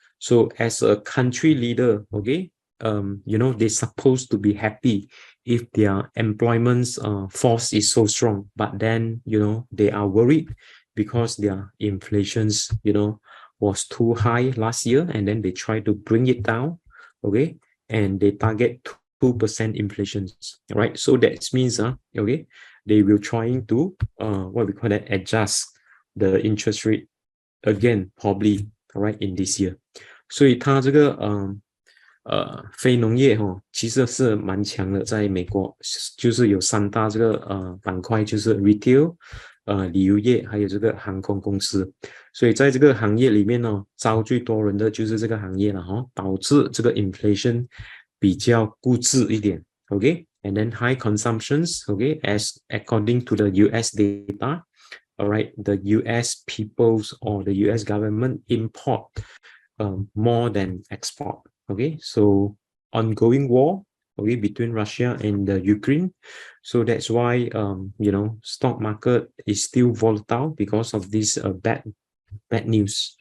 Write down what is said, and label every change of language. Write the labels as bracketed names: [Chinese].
[English] So as a country leader, okay, you know, they're supposed to be happy if their employment force is so strong, but then, you know, they are worried because their inflations, you know, was too high last year, and then they try to bring it down, okay, and they target 2% inflation, right? So that means, okay, they will trying to what we call that, adjust the interest rate again, probably, all right, in this year. [Chinese] 所以它这个非农业其实是蛮强的，在美国就是有三大这个板块，就是 retail、旅游业还有这个航空公司。所以在这个行业里面呢，招最多人的就是这个行业了导致这个 inflation 比较固执一点 ，OK， [English] and then high consumptions， OK， as according to the US data。 All right, the US peoples or the US government import more than export. Okay, so ongoing war, okay, between Russia and the Ukraine. So that's why you know, stock market is still volatile because of this bad news.